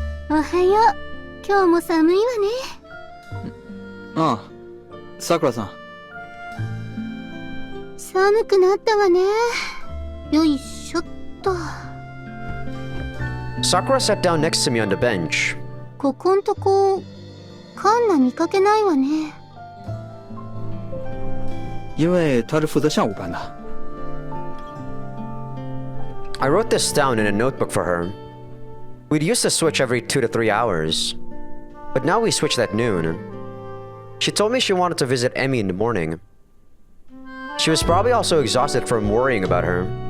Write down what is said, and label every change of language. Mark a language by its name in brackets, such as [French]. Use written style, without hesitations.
[Japanese] おはよう。今日も寒いわね。ああ、さくらさん。寒くなったわね。よいしょっと。 [English] Sakura sat down next to me on the bench. [Japanese] ここんとこ、カンナ見かけないわね。 [Chinese] 因为他是负责上午班的。 [English] I wrote this down in a notebook for her. We'd used to switch every 2 to 3 hours, but now we switched at noon. She told me she wanted to visit Emmy in the morning. She was probably also exhausted from worrying about her.